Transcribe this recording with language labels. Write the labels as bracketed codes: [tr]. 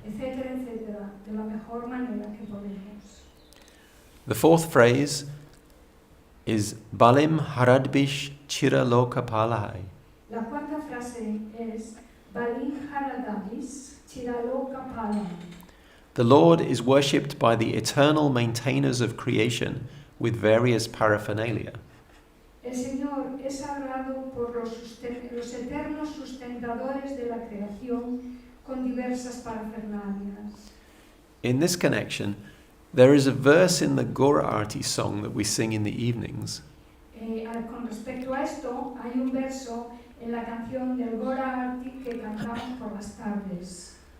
[es] etcétera, etcétera, de la mejor manera que podemos. [en] The fourth phrase is Balim Haradbish Chira Loka Palai. [es] La cuarta frase es Balim Haradabis Chiraloka Palam. [en] The Lord is worshipped by the eternal maintainers of creation with various paraphernalia. [es] El Señor es adorado por los eternos sustentadores de la creación con diversas parafernalias. [en] In this connection, There is a verse in the Gora Arti song that we sing in the evenings. [es] Con respecto a esto, hay un verso en la canción del Gora Arti que cantamos por las tardes.